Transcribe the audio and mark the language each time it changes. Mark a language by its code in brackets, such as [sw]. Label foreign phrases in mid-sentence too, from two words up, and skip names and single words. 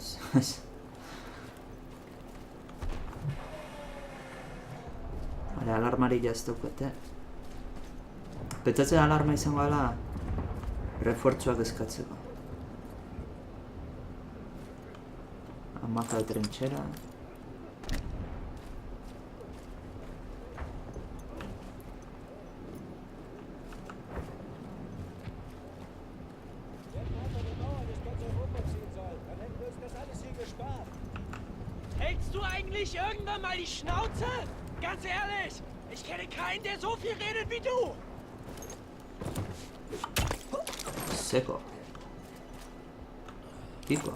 [eu] Vale, alarmari ez daukate. Pentsatzen alarma izango dela refuertzuak eskatzeko. [es] Hamaka de trinchera. [de] Hältst du eigentlich irgendwann mal die Schnauze? Ganz ehrlich, ich kenne keinen, der so viel redet wie du. Seko. Piko.